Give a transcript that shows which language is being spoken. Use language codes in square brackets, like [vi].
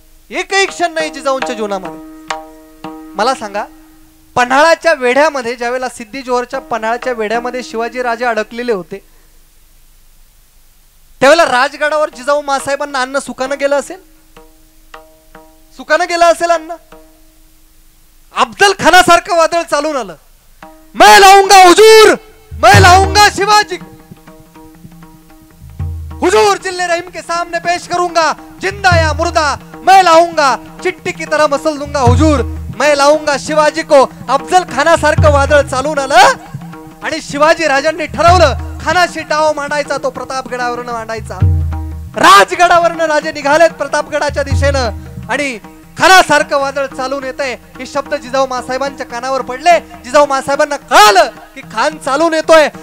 [mr] एकही क्षण नाही जिजाऊंच्या जीवनामध्ये. मला सांगा, पन्हाळाच्या वेढ्यामध्ये ज्यावेळेला सिद्धी जोहरच्या पन्हाळाच्या वेढ्यामध्ये शिवाजी राजे अडकलेले होते, त्यावेळेला राजगडावर जिजाऊ मासाहेबांना अन्न सुखानं गेलं असेल? सुखानं गेलं असेल अन्न? [hi] अफजल खानासारखं वादळ चालून आलं, मैं लाऊंगा हुजूर, मैं लाऊंगा शिवाजी, हुजूर जिल्ले रहीम के सामने पेश करूंगा, जिंदा या मुर्दा मैं लाऊंगा, चिट्टी की तरह मसल दूंगा हुजूर, मैं लाऊंगा शिवाजी को. [mr] अफजल खानासारखं वादळ चालून आलं आणि शिवाजी राजांनी ठरवलं खानाशी डाव मांडायचा, तो प्रतापगडावरनं मांडायचा. राजगडावरनं राजे निघालेत प्रतापगडाच्या दिशेनं आणि खानासारखं वादळ चालून येतंय. हे शब्द जिजाऊ मासाहेबांच्या कानावर पडले. जिजाऊ मासाहेबांना कळालं की खान चालून येतोय.